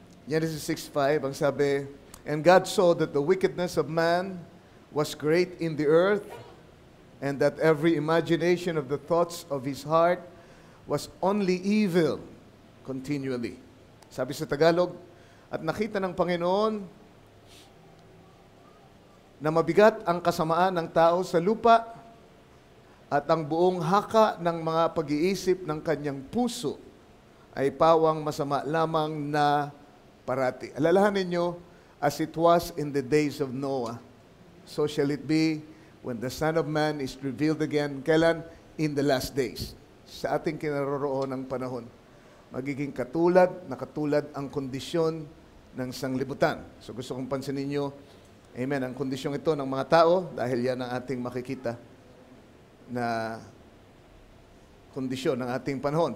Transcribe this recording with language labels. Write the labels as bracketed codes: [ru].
[en] Genesis 6:5, [tl] ang sabi, [en] and God saw that the wickedness of man was great in the earth, and that every imagination of the thoughts of his heart was only evil continually. [tl] Sabi sa Tagalog, at nakita ng Panginoon na mabigat ang kasamaan ng tao sa lupa at ang buong haka ng mga pag-iisip ng kanyang puso ay pawang masama lamang na parati. Alalahanin nyo, [en] as it was in the days of Noah, so shall it be when the Son of Man is revealed again. [tl] Kailan? [en] In the last days. [tl] Sa ating kinaroroon ng panahon. Magiging katulad ang kondisyon ng sanglibutan. So gusto kong pansinin nyo, amen, ang kondisyong ito ng mga tao, dahil yan ang ating makikita na kondisyon ng ating panahon.